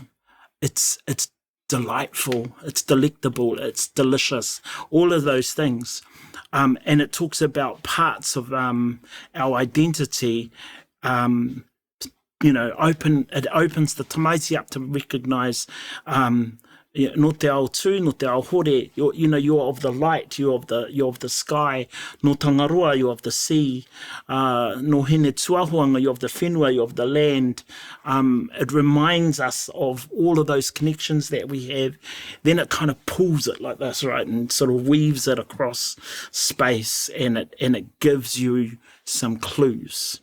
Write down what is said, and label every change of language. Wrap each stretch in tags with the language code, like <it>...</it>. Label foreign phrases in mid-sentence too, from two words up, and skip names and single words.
<en>It's delightful, it's delectable, it's delicious, all of those things, and it talks about parts of our identity. You know, it opens the tamaiti up to recognise</en> <mi>no te ao tū, no te ao hore,</mi> <en>you're of the light, you're of the sky,</en> <mi>no tangaroa,</mi> <en>you're of the sea,</en> <mi>no hene tuahuanga,</mi> <en>you're of the whenua, you're of the land. It reminds us of all of those connections that we have. Then it kind of pulls it like this, right, and sort of weaves it across space, and it gives you some clues.</en>